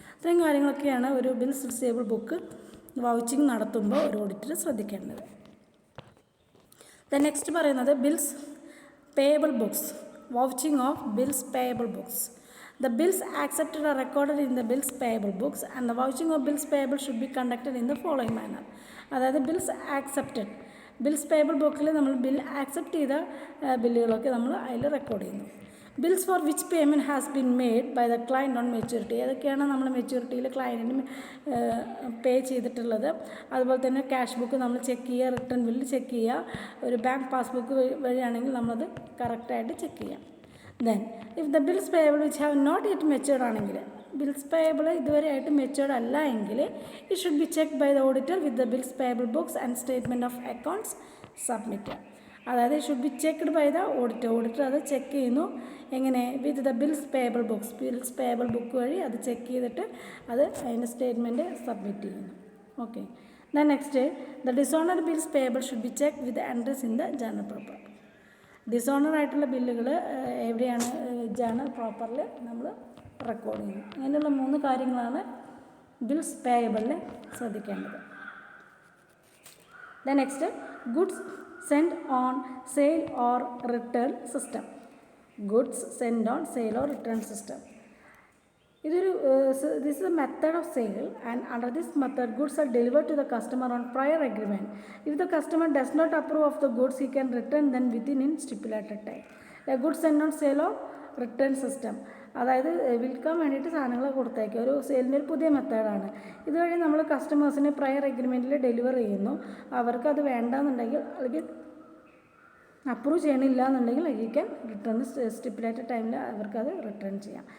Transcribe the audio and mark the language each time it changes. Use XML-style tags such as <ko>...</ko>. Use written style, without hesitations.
<ml>ഇത്രയും കാര്യങ്ങളൊക്കെയാണ് ഒരു ബിൽസ് റിസീവബിൾ ബുക്ക് വൗച്ചിങ് നടത്തുമ്പോൾ ഒരു ഓഡിറ്റർ ശ്രദ്ധിക്കേണ്ടത്.</ml> <en>Next പറയുന്നത് bills payable books. Vouching of bills payable books. The bills accepted are recorded in the bills payable books and the vouching of bills payable should be conducted in the following manner.</en> <ml>അതായത് bills accepted, bills payable ബുക്കിൽ നമ്മൾ bill accept ചെയ്ത ബില്ലുകളൊക്കെ നമ്മൾ അതിൽ record ചെയ്യുന്നു.</ml> <en>Bills for which payment has been made by the client on maturity.</en> <ml>ഏതൊക്കെയാണ് നമ്മൾ മെച്യൂരിറ്റിയിൽ ക്ലയൻറ്റിന് പേ ചെയ്തിട്ടുള്ളത്. അതുപോലെ തന്നെ ക്യാഷ് ബുക്ക് നമ്മൾ ചെക്ക് ചെയ്യുക, റിട്ടേൺ ബില്ല് ചെക്ക് ചെയ്യുക, ഒരു ബാങ്ക് പാസ്ബുക്ക് വഴിയാണെങ്കിൽ നമ്മളത് കറക്റ്റായിട്ട് ചെക്ക് ചെയ്യാം.</ml> <en>Then, if the bills payable which have not yet matured</en> <ml>ആണെങ്കിൽ, ബിൽസ് പേയബിൾ ഇതുവരെ ആയിട്ട് മെച്ചുവേർഡ് അല്ല എങ്കിൽ</ml> <en>it should be checked by the auditor with the bills payable books and statement of accounts submitted. അതായത് should be checked by the auditor. Auditor</en> <ml>അത് check ചെയ്യുന്നു എങ്ങനെ?</ml> <en>With the bills payable books.</en> <ml>Bills payable book വഴി അത് check ചെയ്തിട്ട് അത് അതിൻ്റെ statement submit ചെയ്യുന്നു. Okay.</ml> <en>The next, the dishonoured bills payable should be check with entries in the journal proper.</en> <ml>Dishonour ആയിട്ടുള്ള ബില്ലുകൾ എവിടെയാണ് ജേർണൽ പ്രോപ്പറിൽ നമ്മൾ റെക്കോർഡ് ചെയ്യുന്നത്. അങ്ങനെയുള്ള 3 കാര്യങ്ങളാണ് ബിൽസ് പേയബിളിൽ ശ്രദ്ധിക്കേണ്ടത്.</ml> <en>The next, goods send on sale or return system. Goods send on sale or return system. This is a method of sale, and under this method goods are delivered to the customer on prior agreement. If the customer does not approve of the goods, he can return them within stipulated time. A goods sent on sale of return system,</en> <ml>അതായത് വിൽക്കാൻ വേണ്ടിയിട്ട് സാധനങ്ങൾ കൊടുത്തേക്കുക ഒരു സെയിലിൻ്റെ ഒരു പുതിയ മെത്തേഡാണ്. ഇതുവഴി നമ്മൾ കസ്റ്റമേഴ്സിന് പ്രയർ എഗ്രിമെൻറ്റിൽ ഡെലിവർ ചെയ്യുന്നു. അവർക്കത് വേണ്ടാന്നുണ്ടെങ്കിൽ അല്ലെങ്കിൽ അപ്രൂവ് ചെയ്യണില്ല എന്നുണ്ടെങ്കിൽ</ml> <en>you can return</en> <ml>സ്റ്റിപ്പുലേറ്റഡ് ടൈമിൽ അവർക്കത് റിട്ടേൺ ചെയ്യാം.</ml>